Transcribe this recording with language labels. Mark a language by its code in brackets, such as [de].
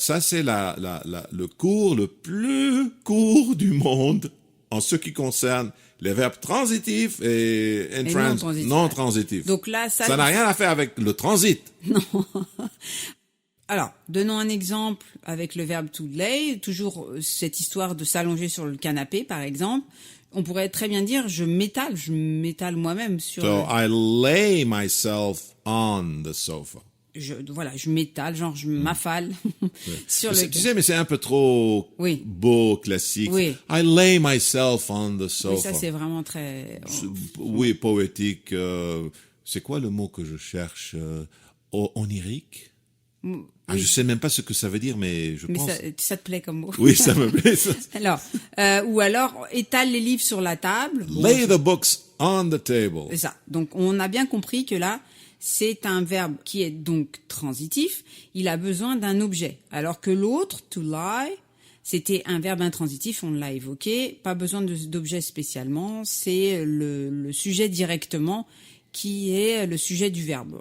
[fr] Ça, c'est le cours le plus court du monde en ce qui concerne les verbes transitifs et non transitifs. Donc là, ça n'a rien à faire avec le transit. Non. Alors, donnons un exemple avec le verbe to lay, toujours cette histoire de s'allonger sur le canapé, par exemple. On pourrait très bien dire je m'étale moi-même sur... [en] So, I lay myself on the sofa. [fr] Je m'étale, genre je m'affale sur le... Tu sais, mais c'est un peu trop beau, classique. Oui. [en] I lay myself on the sofa. [fr] Oui, ça c'est vraiment très... Oui, poétique. C'est quoi le mot que je cherche? Onirique? Je sais même pas ce que ça veut dire, mais je pense... Mais ça te plaît comme mot. Oui, ça me plaît. Ça. Alors, ou alors, étale les livres sur la table. [en] Lay the books on the table. [fr] C'est ça. Donc, on a bien compris que là, c'est un verbe qui est donc transitif. Il a besoin d'un objet. Alors que l'autre, to lie, c'était un verbe intransitif, on l'a évoqué. Pas besoin d'objet spécialement. C'est le sujet directement qui est le sujet du verbe.